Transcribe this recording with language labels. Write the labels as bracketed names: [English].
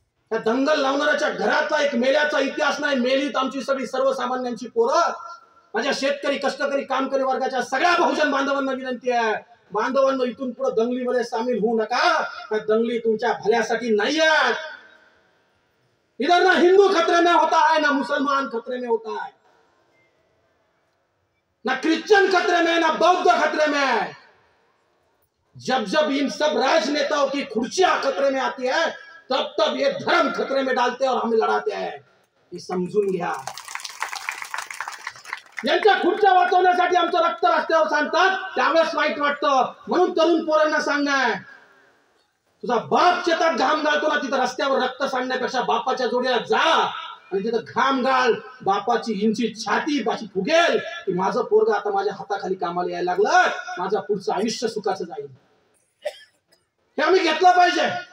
[Marathi] त्या दंगल लावणाऱ्याच्या घरातला एक मेल्याचा इतिहास नाही. मेलीत आमची सगळी सर्वसामान्यांची पोरं. माझ्या शेतकरी, कष्टकरी, कामकरी वर्गाच्या सगळ्या बहुजन बांधवांना विनंती आहे, बांधवांनो इथून पुढे दंगलीमध्ये सामील होऊ नका. त्या दंगली तुमच्या भल्यासाठी नाही आहेत. [Hindi] इधर ना हिंदू खतरे में होता है, ना मुसलमान खतरे में होता है, ना क्रिश्चियन खतरे में, ना बौद्ध खतरे में. जब जब इन सब राजनेताओं की कुर्सियां खतरे में आती है तब तब ये धर्म खतरे में डालते हैं और हमें लड़ाते हैं. [Marathi] हे समजून घ्या. यांच्या खुर्च्या वाचवण्यासाठी आमचं रक्त रस्त्यावर सांडतात त्यावेळेस वाईट वाटतं. म्हणून तरुण पोरांना सांगणार, तुझा बाप शेतात घाम गाळतो ना, तिथं रस्त्यावर रक्त सांडण्यापेक्षा बापाच्या जोडीला जा आणि तिथं घाम गाळ. बापाची इंची छाती बाची फुगेल की माझं पोरग आता माझ्या हाताखाली कामाला यायला लागलं, माझं पुढचं आयुष्य सुखाचं जाईल. हे आम्ही घेतलं पाहिजे.